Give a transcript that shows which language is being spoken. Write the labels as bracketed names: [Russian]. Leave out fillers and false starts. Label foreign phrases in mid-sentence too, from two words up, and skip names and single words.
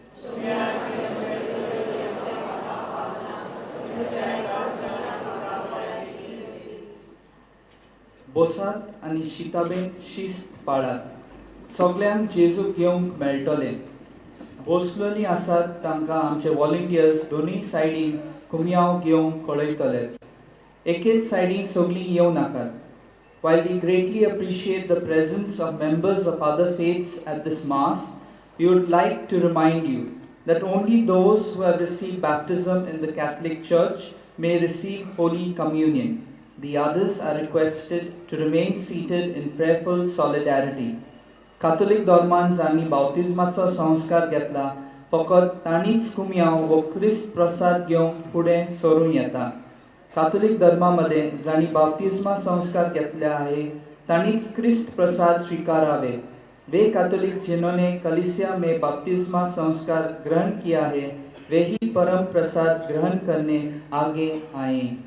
[Konkani] बसात आनी शिताबेन शिस्त पाळात. सगल्यांक जेजू घेवंक मेळटलें. बसलोलीं आसात तांकां आमचे व्हॉलंटियर्स दोनूय सायडीन कुमयाव घेवंक कळयतले. एकेच सायडीन सगलीं येवं नाकात. [English] While we greatly appreciate the presence of members of other faiths at this Mass, we would like to remind you that only those who have received baptism in the Catholic Church may receive Holy Communion. The others are requested to remain seated in prayerful solidarity. [Konkani] Catholic धर्मान जांणी बावतिजमाचो संस्कार घेतला फकत तांणीच कुमयाव व ख्रिस्त प्रसाद घेवंक फुडें सरूं येता. [Marathi] काथोलिक धर्मामध्ये जांणी बाप्तिस्मा संस्कार घेतले आहे तांणीच ख्रिस्त प्रसाद स्वीकारावे. [Hindi] वे कैथोलिक जिन्होंने कलीसिया में बपतिस्मा संस्कार ग्रहण किया है वे ही परम प्रसाद ग्रहण करने आगे आए.